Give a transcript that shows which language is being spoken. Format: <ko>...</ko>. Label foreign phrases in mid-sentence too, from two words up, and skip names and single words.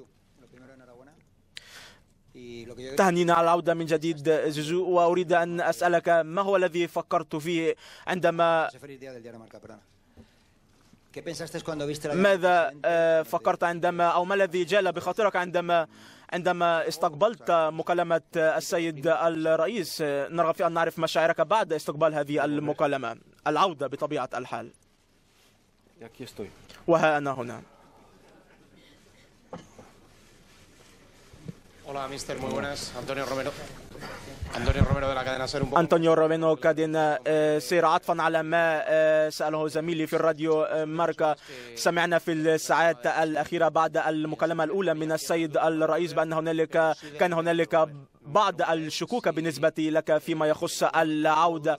<ar>تهنينا على العودة من جديد زيزو، وأريد أن أسألك ما هو الذي فكرت فيه عندما ماذا فكرت أو ما الذي جال بخاطرك عندما استقبلت مكالمة السيد الرئيس؟ نرغب في أن نعرف مشاعرك بعد استقبال هذه المكالمة، العودة بطبيعة الحال. وها أنا هنا.</ar> <es>Hola, mister, muy buenas. Antonio Romero de la cadena SER.</es> <ar>أنطونيو رومينو كادينا سير. عطفا على ما سأله زميلي في الراديو ماركا، سمعنا في الساعات الأخيرة بعد المكالمة الأولى من السيد الرئيس بأن كان هنالك بعض الشكوك بالنسبة لك فيما يخص العودة.</ar>